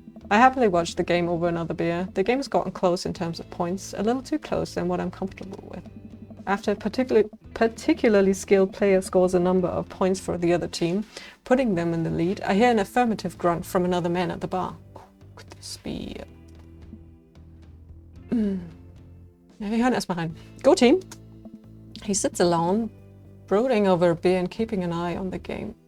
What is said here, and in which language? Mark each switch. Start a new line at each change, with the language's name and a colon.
English: I happily watched the game over another beer. The game has gotten close in terms of points, a little too close than what I'm comfortable with. After a particularly particularly skilled player scores a number of points for the other team, putting them in the lead, I hear an affirmative grunt from another man at the bar. Oh, could this be...
German: Ja, wir hören erstmal rein.
English: Go team! He sits alone, brooding over a beer and keeping an eye on the game.